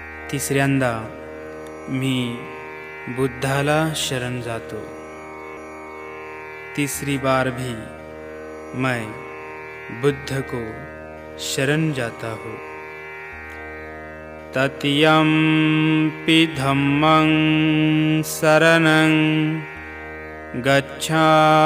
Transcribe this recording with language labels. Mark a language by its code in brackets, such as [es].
[mr] तिसऱ्यांदा मी बुद्धाला शरण जातो। [hi] तीसरी बार भी मैं बुद्ध को शरण जाता हूँ। [pi] तृतीयंपि धम्मं शरणं गच्छामि।